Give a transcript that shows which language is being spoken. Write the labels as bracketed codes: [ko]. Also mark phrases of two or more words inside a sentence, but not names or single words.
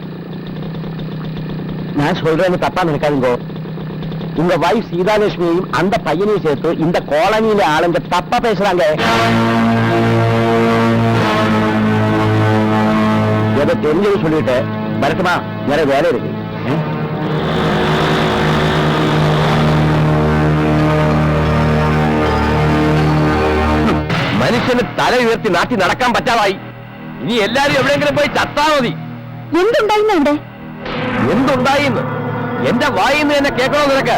[ta] நான் சொல்றேன்னு தப்பா நினைக்காதுங்க. உங்க வைஃப் சீதாலட்சுமியையும் அந்த பையனையும் சேர்த்து இந்த காலனியில ஆளுங்க தப்பா பேசுறாங்க. எதை தெரிஞ்சது சொல்லிட்டு வரட்டுமா? வேற வேலை இருக்கு. [ml] മനുഷ്യന് തല ഉയർത്തി നാട്ടി നടക്കാൻ പറ്റാതായി. ഇനി എല്ലാരും എവിടെയെങ്കിലും പോയി ചത്താ മതി. എന്തുണ്ടായിന്ന്? എന്തുണ്ടായിന്ന് എന്റെ വായിന്ന് തന്നെ കേൾക്കണോ നിനക്ക്?